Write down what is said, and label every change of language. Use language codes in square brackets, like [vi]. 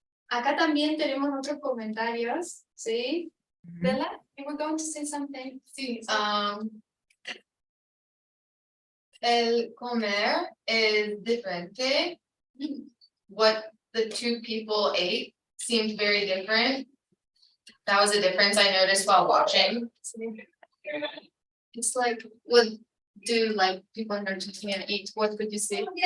[es] Acá también tenemos otros comentarios, ¿sí? [en] Bella, you were going to say something? [es] Sí, el comer [en] is [es] diferente. [en] What the two people ate seemed very different. That was a difference I noticed while watching. It's like, What do like people in Argentina eat? What could you say?